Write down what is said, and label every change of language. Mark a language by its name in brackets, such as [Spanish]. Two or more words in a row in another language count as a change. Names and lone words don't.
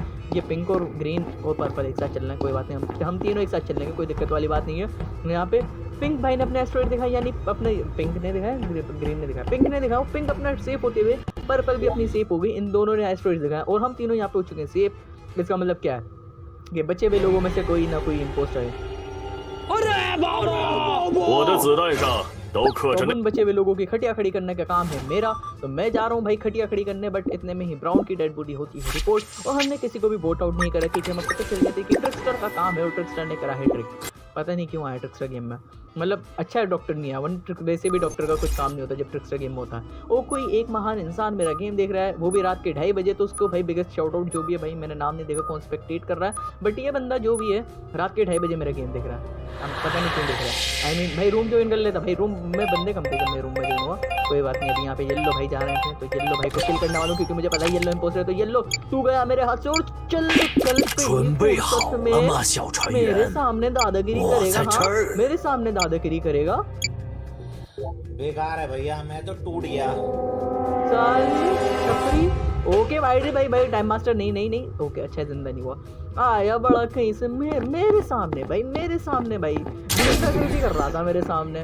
[Hindi] ये पिंक और ग्रीन और पर्पल एक साथ चलना है, कोई बात नहीं, हम तीनों एक साथ चल लेंगे, कोई दिक्कत वाली बात नहीं है। यहाँ पे पिंक भाई ने अपना एस्ट्रॉइड दिखाया, यानी अपने पिंक ने दिखाया, ग्रीन ने दिखाया, पिंक ने दिखाया। पिंक अपना सेफ होते हुए पर्पल भी अपनी सेफ हो गई। इन दोनों ने एस्ट्रॉइड दिखाया और हम तीनों यहाँ पे हो चुके हैं सेफ। इसका मतलब क्या है? ये बचे हुए लोगों में से कोई ना कोई इम्पोस्टर है। [Chinese] 我的子弹上都刻着那 [Hindi] उन बचे हुए लोगों की खटिया खड़ी करने का काम है मेरा, तो मैं जा रहा हूँ भाई खटिया खड़ी करने। बट इतने में ही ब्राउन की [English] dead body [Hindi] होती है रिपोर्ट और हमने किसी को भी [English] vote out [Hindi] नहीं करा, क्योंकि हमें पता चल जाती है कि ट्रिक्स्टर का काम है और ट्रिक्स्टर ने करा है ट्रिक। पता नहीं क्यों आया ट्रिक्स्टर गेम में। मतलब अच्छा है डॉक्टर नहीं आया, वन वैसे भी डॉक्टर का कुछ काम नहीं होता जब ट्रिक्स्टर गेम में होता है। और कोई एक महान इंसान मेरा गेम देख रहा है, वो भी रात के 2:30 बजे, तो उसको भाई [English] biggest shout out. [Hindi] जो भी है भाई, मैंने नाम नहीं देखा कौन स्पेक्टेट कर रहा है, बट ये बंदा जो भी है रात के 2:30 बजे मेरा गेम देख रहा है। अब पता नहीं क्यों देख रहा है। [English] I mean [Hindi] भाई [English] room join [Hindi] कर लेता भाई, रूम में बंदे कम थे जब मैं रूम में ज्वाइन हुआ। कोई बात नहीं। अभी यहाँ पे येल्लो भाई जा रहे थे तो येल्लो भाई को किल करने वालों, क्योंकि मुझे पता है येल्लो इम्पोस्टर है। तो येल्लो तू गया मेरे हाथ से और चल [Chinese] 准备好了吗，小船 [Hindi] मेरे [Chinese] 员？ [Hindi] सामने दादागिरी [Chinese] 我 [Hindi] करेगा। [Chinese] 在这 [Hindi] हाँ [Chinese] 儿。 [Hindi] मेरे सामने दादागिरी करेगा। बेकार है भैया, मैं तो टूट गया। ओके भाई भाई टाइम मास्टर नहीं ओके अच्छा जिंदा नहीं हुआ। आया बड़ा कहीं से मेरे सामने भाई, मेरे सामने भाई दादागिरी कर रहा था मेरे सामने।